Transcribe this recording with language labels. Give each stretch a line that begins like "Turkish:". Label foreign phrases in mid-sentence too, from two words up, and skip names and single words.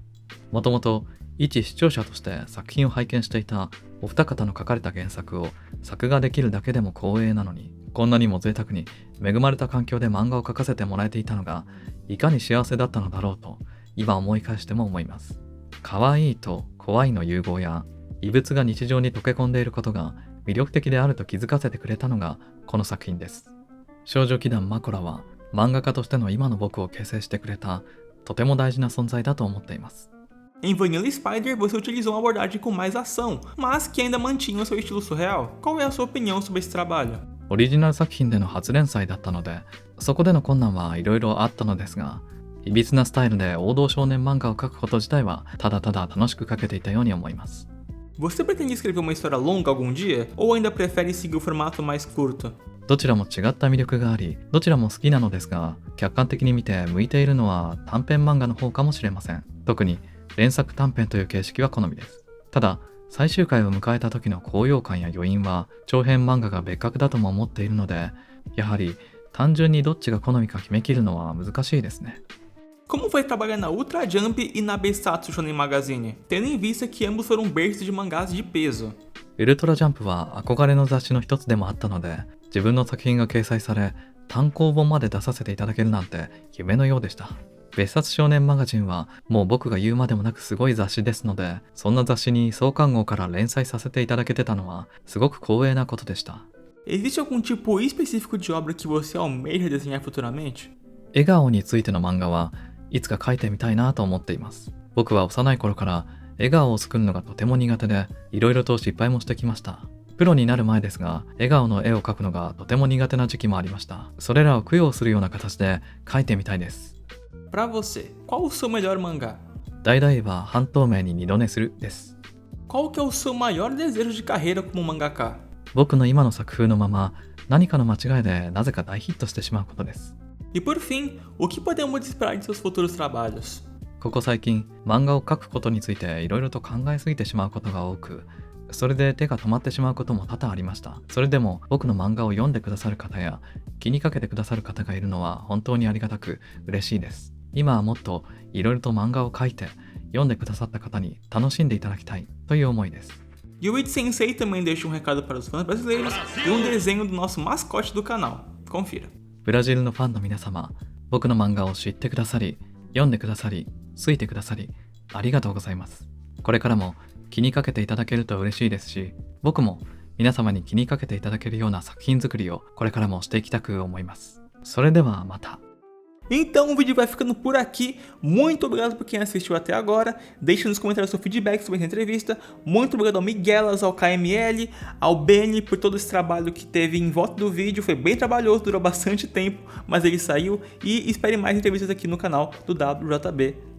Japanese: もともと一視聴者として作品を拝見していたお二方の書かれた原作を作画できるだけでも光栄なのに、こんなにも贅沢に恵まれた環境で漫画を描かせてもらえていたのがいかに幸せだったのだろうと今思い返しても思います。可愛いと怖いの融合や異物が日常に溶け込んでいることが魅力的であると気づかせてくれたのがこの作品です。少女奇談マコラは漫画家としての今の僕を形成してくれたとても大事な存在だと思っています。
Portuguese: Em Vanilla Spider, você utilizou uma abordagem com mais ação, mas que ainda mantinha o seu estilo surreal. Qual é a sua opinião sobre esse trabalho?
Japanese: オリジナル作品での初連載だったので、そこでの困難はいろいろあったのですが、いびつなスタイルで王道少年漫画を描くこと自体はただただ楽しく描けていたように思います。
Portuguese: Você pretende escrever uma história longa algum dia? Ou ainda prefere seguir o formato mais curto?
Japanese: どちらも違った魅力があり、どちらも好きなのですが、客観的に見て向いているのは短編漫画の方かもしれません。特に連作短編という形式は好みです。ただ、最終回を迎えた時の高揚感や余韻は長編漫画が別格だとも思っているので、やはり単純にどっちが好みか決めきるのは難しいですね。
Portuguese: Como foi trabalhar na Ultra Jump e na Beisatsu Shonen Magazine, tendo em vista que ambos foram berços de mangás de peso?
Japanese: ウルトラジャンプは憧れの雑誌の一つでもあったので、自分の作品が掲載され単行本まで出させていただけるなんて夢のようでした。別冊少年マガジンはもう僕が言うまでもなくすごい雑誌ですので、そんな雑誌に創刊号から連載させていただけてたのはすごく光栄なことでした。
Portuguese: Existe algum tipo específico de obra que você almeja desenhar futuramente?
Japanese: 笑顔についての漫画はいつか描いてみたいなと思っています。僕は幼い頃から笑顔を作るのがとても苦手で、いろいろと失敗もしてきました。プロになる前ですが、笑顔の絵を描くのがとても苦手な時期もありました。それらを供養するような形で描いてみたいです。
Portuguese: Pra você, qual o seu melhor mangá?
Japanese: 大々は半透明に二度寝するです。
Portuguese: Qual que é o seu maior desejo de carreira como mangaka?
Japanese: 僕の今の作風のまま、何かの間違いでなぜか大ヒットしてしまうことです。
Portuguese: E por fim, o que podemos esperar de seus futuros trabalhos?
Japanese: ここ最近、漫画を描くことについていろいろと考えすぎてしまうことが多く、それで手が止まってしまうことも多々ありました。それでも僕の漫画を読んでくださる方や気にかけてくださる方がいるのは本当にありがたく嬉しいです。今はもっといろいろと漫画を描いて読んでくださった方に楽しんでいただきたいという思いです。
Portuguese: Yuichi Sensei também deixa um recado para os fãs brasileiros e um desenho do nosso mascote do canal. Confira.
Japanese: ブラジルのファンの皆様、僕の漫画を知ってくださり、読んでくださり、好いてくださり、ありがとうございます。これからも気にかけていただけると嬉しいですし、僕も皆様に気にかけていただけるような作品作りをこれからもしていきたく思います。それではまた。
Portuguese: Então o vídeo vai ficando por aqui. Muito obrigado por quem assistiu até agora. Deixe nos comentários seu feedback sobre essa entrevista. Muito obrigado ao Miguelas, ao KML, ao Benny por todo esse trabalho que teve em volta do vídeo. Foi bem trabalhoso, durou bastante tempo, mas ele saiu. E espere mais entrevistas aqui no canal do WJB.